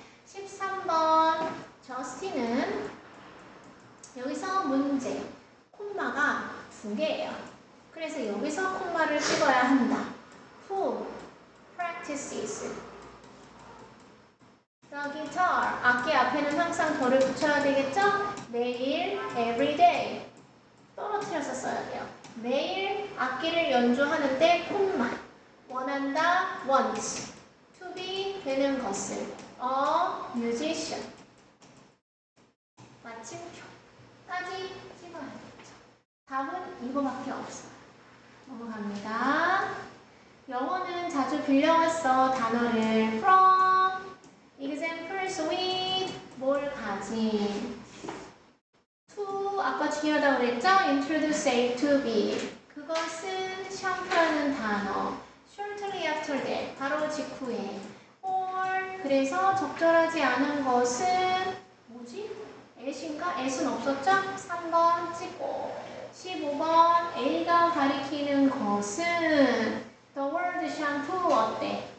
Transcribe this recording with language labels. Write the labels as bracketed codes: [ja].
[ko] 13번. 저스틴은 여기서 문제. 콤마가 2개예요. 그래서 여기서 콤마를 찍어야 한다. [en] Who practices the guitar? [ko] 악기 앞에는 항상 더를 붙여야 되겠죠? 매일, [en] every day. [ko] 떨어뜨려서 써야 돼요. 매일 악기를 연주하는데 콤마. 원한다, [en] wants. to be [ko] 되는 것을. [en] a musician. [ko] 마침표까지 찍어야 되겠죠. 답은 이거밖에 없어요. 넘어갑니다. 영어는 자주 빌려왔어. 단어를 [en] from, examples with, [ko] 뭘 가진. to, 아까 중요하다고 그랬죠? [en] introduce A to B. [ko] 그것은 샴푸라는 단어. [en] shortly after that, [ko] 바로 직후에. or, 그래서 적절하지 않은 것은 뭐지? at인가? at은 없었죠? 3번 찍고. 15번 A가 가리키는 것은 [en] the word shampoo [ko] 어때?